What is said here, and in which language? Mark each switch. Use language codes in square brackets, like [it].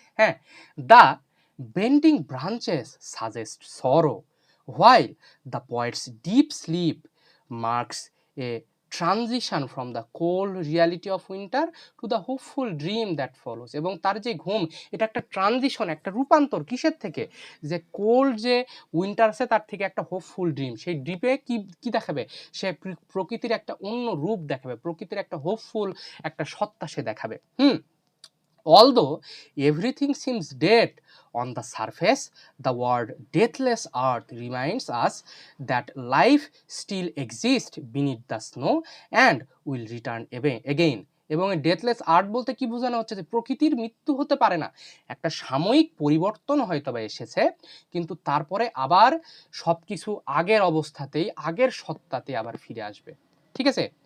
[en] হ্যাঁ, the bending branches suggest sorrow, while the poet's deep sleep marks a transition from the cold reality of winter to the hopeful dream that follows, [bn] এবং তার যে ঘুম, এটা একটা ট্রানজিশন, একটা রূপান্তর, কিসের থেকে? যে কোল্ড যে উইন্টার আছে তার থেকে একটা হোপফুল ড্রিম, সেই ড্রিপে কি দেখাবে? সে প্রকৃতির একটা অন্য রূপ দেখাবে, প্রকৃতির একটা হোপফুল একটা সত্তা সে দেখাবে। [en] Although everything seems dead on the surface, the word deathless earth reminds us that life still exists beneath the snow and will return again. [bn] এবং এই ডেথলেস আর্ট বলতে কি বোঝানো হচ্ছে? যে প্রকৃতির মৃত্যু হতে পারে না, একটা সাময়িক পরিবর্তন হয়তো বা এসেছে, কিন্তু তারপরে আবার সব কিছু আগের অবস্থাতেই, আগের সত্তাতে আবার ফিরে আসবে, ঠিক আছে।